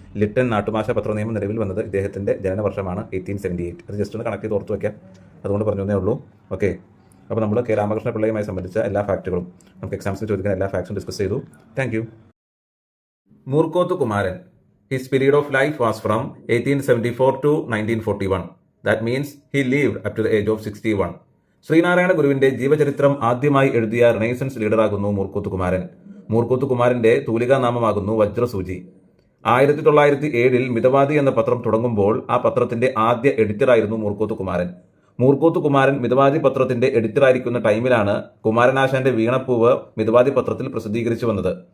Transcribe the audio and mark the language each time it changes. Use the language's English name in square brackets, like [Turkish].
[Malayalam] Lipton നാട്ടുഭാഷാ പത്രനിയമം നിലവിൽ വന്നത് ഇദ്ദേഹത്തിന്റെ ജനനവർഷമാണ് 1878. അത് ജസ്റ്റ് ഒന്ന് കണക്ട് ചെയ്ത് ഓർത്ത് വയ്ക്കാം, അതുകൊണ്ട് പറഞ്ഞേ ഉള്ളൂ. ഓക്കെ, അപ്പോൾ നമ്മൾ കെ രാമകൃഷ്ണ പിള്ളയുമായി സംബന്ധിച്ച എല്ലാ ഫാക്റ്റുകളും നമുക്ക് എക്സാംസിന് ചോദിക്കുന്ന എല്ലാ ഫാക്ട്സും ഡിസ്കസ് ചെയ്തു. Thank you. Moorkoth Kumaran. [English] His period of life was from 1874 to 1941. That means he lived up to the age of 61. [Malayalam] Sreenarayana ഗുരുവിന്റെ ജീവചരിത്രം ആദ്യമായി എഴുതിയ റിനൈസൻസ് ലീഡറാകുന്നു മൂർക്കോത്ത് കുമാരൻ. മൂർക്കോത്ത് കുമാരന്റെ തൂലികാനാമമാകുന്നു വജ്രസൂചി. 1907 മിതവാദി എന്ന പത്രം തുടങ്ങുമ്പോൾ ആ പത്രത്തിന്റെ ആദ്യ എഡിറ്ററായിരുന്നു മൂർക്കോത്ത് കുമാരൻ. മൂർക്കോത്ത് കുമാരൻ മിതവാദി പത്രത്തിന്റെ എഡിറ്ററായിരിക്കുന്ന ടൈമിലാണ് കുമാരനാശാന്റെ വീണപ്പൂവ് മിതവാദി പത്രത്തിൽ പ്രസിദ്ധീകരിച്ചു വന്നത്.